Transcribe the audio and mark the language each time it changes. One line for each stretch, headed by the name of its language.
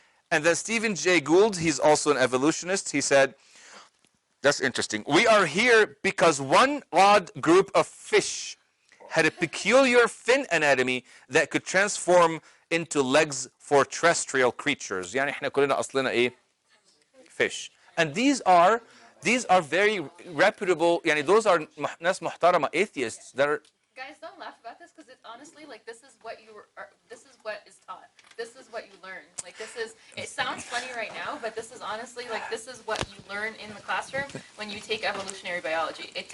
English: And then Stephen Jay Gould, he's also an evolutionist. He said, that's interesting. We are here because one odd group of fish had a peculiar fin anatomy that could transform into legs for terrestrial creatures.
Arabic: يعني احنا كلنا أصلنا إيه؟
English: Fish. And these are very reputable,
Arabic: يعني
English: those are
Arabic: ناس محترمة
English: atheists that are. Guys, don't laugh about this because it's honestly like this is what this is what is taught. This is what you learn. Like it sounds funny right now, but this is honestly like this is what you learn in the classroom when you take evolutionary biology.